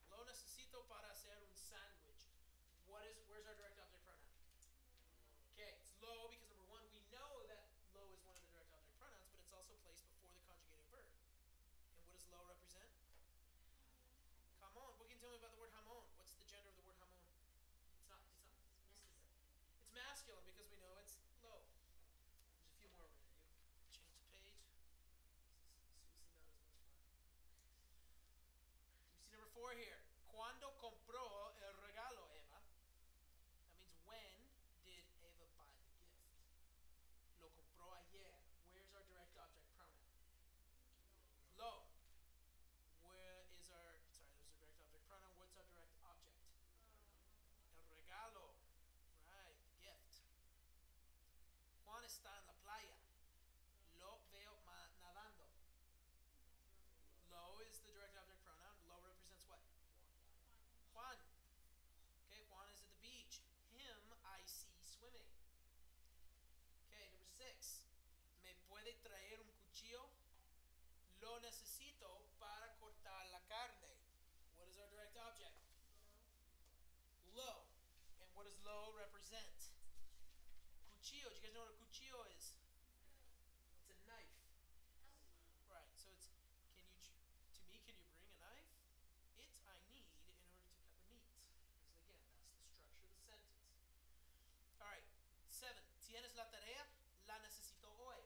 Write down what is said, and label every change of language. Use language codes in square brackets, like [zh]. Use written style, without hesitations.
[es] Lo necesito para hacer un sándwich. [en] Where's our direct object pronoun? Okay, it's lo because number one, we know that lo is one of the direct object pronouns, but it's also placed before the conjugated verb. And what does lo represent? Jamón. What can you tell me about the word jamón? What's the gender of the word jamón? It's not masculine. It's masculine because we know it's lo. There's a few more we're going to do. Change the page. This is seriously not as much fun. You see number 4 here. [es] Cuando compró el regalo, Eva? [en] That means when did Eva buy the gift? [es] Lo compró ayer. [en] Where's our direct object pronoun? Lo. Where is our, sorry, there's our direct object pronoun. What's our direct object? [es] El regalo. [en] Right, the gift. [es] Juan está en la playa. Lo veo nadando. [en] Lo is the direct object pronoun. Lo represents what? Juan. Okay, Juan is at the beach. Him I see swimming. Okay, number 6. [es] ¿Me puede traer un cuchillo? Lo necesito para cortar la carne. [en] What is our direct object? Lo. And what does lo represent? Cuchillo. Do you guys know what a cuchillo is? It's a knife. Right, so it's, can you bring a knife? It I need in order to cut the meat. Because again, that's the structure of the sentence. Alright, 7. [es] ¿Tienes la tarea? La necesito hoy.